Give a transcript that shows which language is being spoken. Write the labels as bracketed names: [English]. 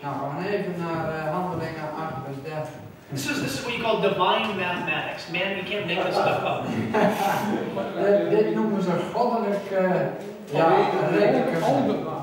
[Dutch] Nou, we gaan even naar Handelingen 8 vers 30. [English] This is what you call divine mathematics. Man, you can't make this stuff up. [Dutch] Dit noemen ze goddelijk rekenkunde.